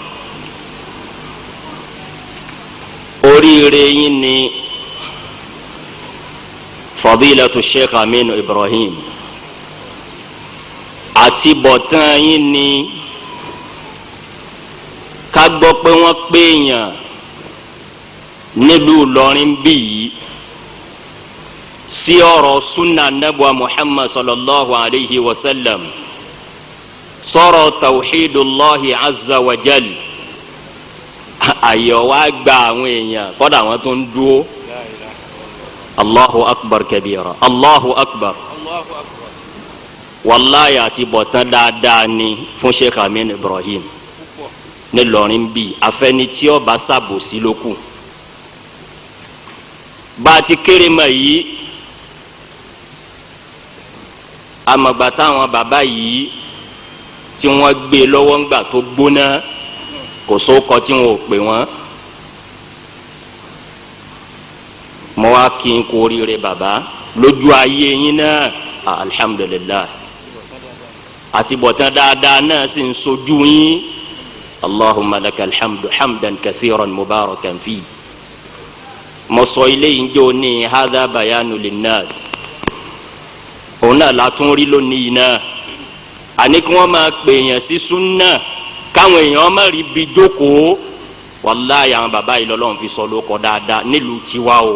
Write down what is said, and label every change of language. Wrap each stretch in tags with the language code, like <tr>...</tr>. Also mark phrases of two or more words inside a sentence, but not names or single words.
<yo>Oríire yín ni Fadilatu Sheikh Aminu Ibrahim, àti bọ̀tán yín ni ká gbọ́ pé wọ́n péyàn nílùú Ìlọrin bí yìí sí ọ̀rọ̀</yo> <ar>سنة نبوة</ar> <yo>Muhammad</yo> <ar>صلى الله عليه وسلم,</ar> <yo>sọ̀rọ̀</yo> <ar>توحيد الله عز وجل.</ar> <yo>Ayọ̀ wá gba àwọn èèyàn kọ́dà wọn tó ń dúró.</yo> <ar>الله أكبر كبيرا، الله أكبر.</ar> <yo>Wallahi àti bọ̀tán dáadáa ni fún Sheikh Amin Ibrahim ní Ìlọrin bí afẹ́ni tí ó bá ṣàbòsí lókù. Bá a ti kéré mọ̀ yìí, àmọ̀gbà táwọn bàbá yìí tí wọ́n gbé lọ́wọ́ ńgbà tó gbóná kò sóko tí wọn ò pè wọ́n. Mo wá kí n kú oríire bàbá lójú ayé yín náà, alhamdulillah. Àti bọ̀tán dáadáa náà sì ń sojú yín.</yo> <ar>اللهم لك الحمد حمدا كثيرا مباركا في.</ar> <yo>Mo sọ ilé yìí jẹ́ òní</yo> <ar>هذا بيان للناس.</ar> <yo>Òun náà látún rí lónìí náà. Àní kí wọ́n máa pè èèyàn sí súnà káwọn èèyàn má rí bí jókòó. Wallahi àwọn bàbá yìí lọ́lọ́run fi sọ lóko dáadáa nílùú tiwa o.</yo>